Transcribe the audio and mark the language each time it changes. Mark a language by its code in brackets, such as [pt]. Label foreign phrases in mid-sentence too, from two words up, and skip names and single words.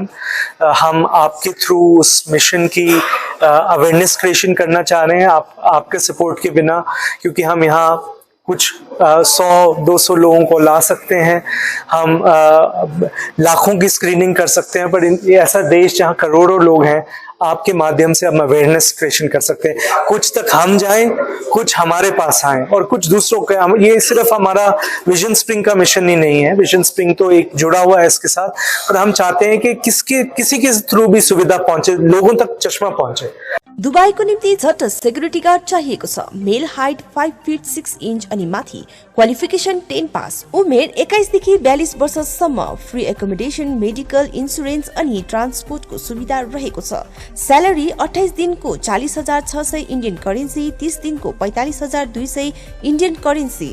[hi] हम आपके थ्रू उस मिशन की [en] awareness creation [hi] करना चाह रहे हैं, आपके सपोर्ट के बिना, क्योंकि हम यहाँ कुछ 100-200 लोगों को ला सकते हैं, हम लाखों की स्क्रीनिंग कर सकते हैं, पर ऐसा देश जहाँ करोड़ों लोग हैं, आपके माध्यम से हम [en] awareness creation [hi] कर सकते हैं। कुछ तक हम जाएं, कुछ हमारे पास आए, और कुछ दूसरों के। ये सिर्फ हमारा विजन स्प्रिंग का मिशन ही नहीं है, विजन स्प्रिंग तो एक जुड़ा हुआ है इसके साथ, पर हम चाहते हैं कि किसी के थ्रू भी सुविधा पहुंचे, लोगों तक चश्मा पहुंचे। [ne] दुबईको निम्ति झट्ट [en] security guard [ne] चाहिएको छ। [en] male height [ne] 5 फिट 6 इन्च अनि माथि, क्वालिफिकेसन 10 पास, उमेर 21 देखि 42 वर्षसम्म, [en] free accommodation, medical, insurance [ne] अनि ट्रान्सपोर्टको सुविधा रहेको छ। स्यालेरी 28 दिनको 40,600 [en] Indian currency, [ne] 30 दिनको 45,200 [en] Indian currency.